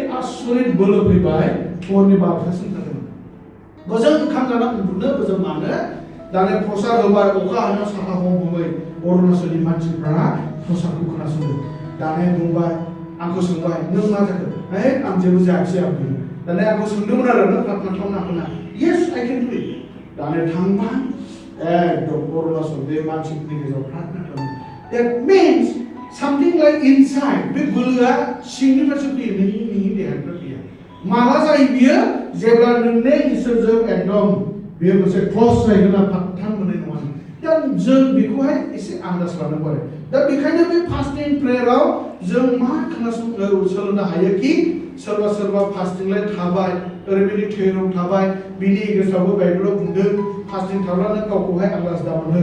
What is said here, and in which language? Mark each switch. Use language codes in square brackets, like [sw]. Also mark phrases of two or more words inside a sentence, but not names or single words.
[brx] आसरित बोलो फैबाय हरनि 12थासिम थादोंमोन बोजों ओंखाम जाना उन्दुनो बोजों मानो दाने प्रसाद होबाय अखा हानायाव साथा हमबाय अरुणाचलनि मानसिफ्रा प्रसादखौ खोनासंदों दाने बुंबाय आंखौ सोंबाय नों मा जाखो आं जेबो जायाखिसै आं दाने आंखौ सोंदोंमोन आरो नों प्रार्थना खालामनो हागोन ना [en] yes I can do it [brx] दाने थांबाय एकदम अरुणाचल बे मानसिफोरनि गेजेराव प्रार्थना खालामो। [en] That means something like inside [brx] बे बोलोआ सिंनिफ्रायसो फैयो नोंनि देहानिफ्राय फैया। माला जायो बियो जेब्ला नोंनि इसोरजों एकदम बेयो मोनसे क्लस जायोब्ला फात्तान मोननाय नङा। दा जों बेखौहाय एसे आन्दाज लानांगौ आरो। दा बेखायनो बे [en] fasting prayer [brx] जों मा सोलोंनो हायो कि सोरबा सोरबा फास्टिंलाय थाबाय ओरैबायदि धोरोम थाबाय बिनि गेजेरावबो बाइबेलाव बुंदों फास्टिं थाब्लानो गावखौहाय आन्दाज दा मोनो।